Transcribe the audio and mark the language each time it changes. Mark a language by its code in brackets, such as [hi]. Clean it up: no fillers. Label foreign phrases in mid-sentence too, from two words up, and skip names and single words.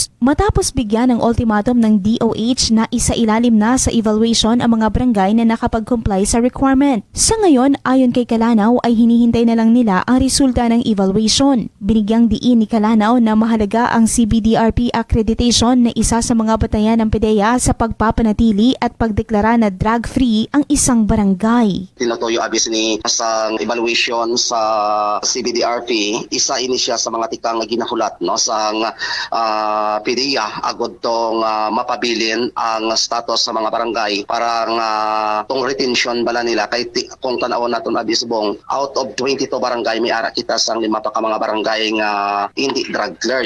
[tl] Matapos bigyan ng ultimatum ng DOH na isailalim na sa evaluation ang mga barangay na nakapag-comply sa requirement. Sa ngayon, ayon kay Calanaw ay hinihintay na lang nila ang resulta ng evaluation. Binigyang diin ni Calanaw na mahalaga ang CBDRP accreditation na isa sa mga batayan ng PDEA sa pagpapanatili at pagdeklara na drug-free ang isang barangay. [hil] Tinutuyo abis ni sa evaluation sa CBDRP. Isa ini siya sa mga tikang ginahulat no sa PDEA agod tong mapabilin ang status sa mga barangay para tong retention bala nila kay kung tan-aw naton abisbong [en] out of [hil] 22 barangay may ara kita sang 5 pa ka mga barangay nga hindi [en] drug cleared.